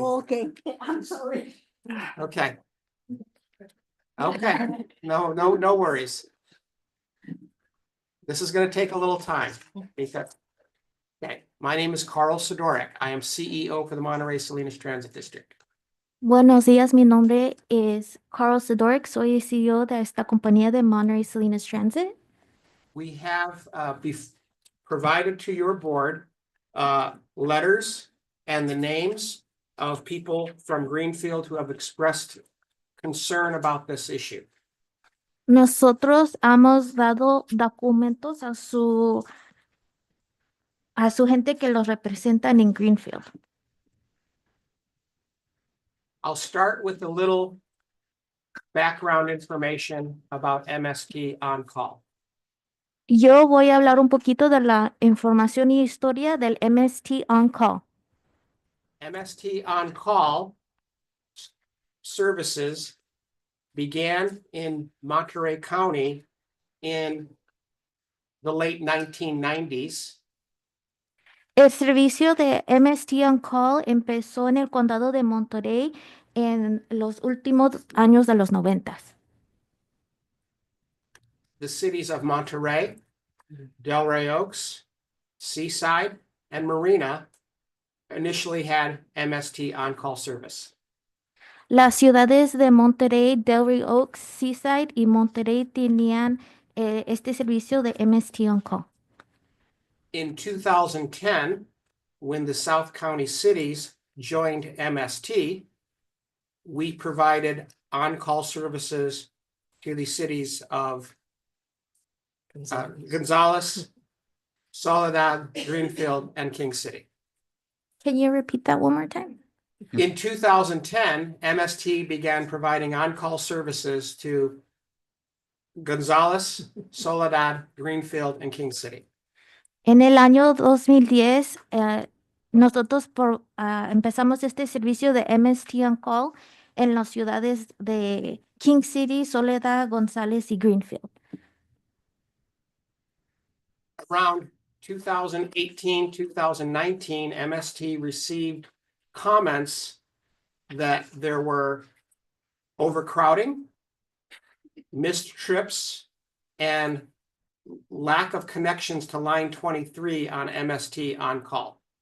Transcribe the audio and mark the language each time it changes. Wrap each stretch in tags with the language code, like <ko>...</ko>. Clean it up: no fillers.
<en>Okay, I'm sorry. Okay. Okay. No worries. This is gonna take a little time because. Okay, my name is Carl Sidoric. I am CEO for the Monterey Salinas Transit District.</en> <es>Buenos días, mi nombre es Carl Sidoric, soy el CEO de esta compañía de Monterey Salinas Transit.</es> <en>We have provided to your board letters and the names of people from Greenfield who have expressed concern about this issue.</en> <es>Nosotros hemos dado documentos a su gente que los representan en Greenfield.</es> <en>I'll start with a little background information about MST on call.</en> <es>Yo voy a hablar un poquito de la información y historia del MST On Call.</es> <en>MST on call services began in Monterey County in the late 1990s.</en> <es>El servicio de MST On Call empezó en el condado de Monterey en los últimos años de los 90.</es> <en>The cities of Monterey, Delray Oaks, Seaside, and Marina initially had MST on-call service.</en> <es>Las ciudades de Monterey, Delray Oaks, Seaside y Monterey tenían este servicio de MST On Call.</es> <en>In 2010, when the South County cities joined MST, we provided on-call services to the cities of Gonzales, Soledad, Greenfield, and King City. Can you repeat that one more time? In 2010, MST began providing on-call services to Gonzales, Soledad, Greenfield, and King City.</en> <es>En el año 2010, nosotros empezamos este servicio de MST On Call en las ciudades de King City, Soledad, González y Greenfield.</es> <en>Around 2018, 2019, MST received comments that there were overcrowding, missed trips, and lack of connections to line 23 on MST on call.</en>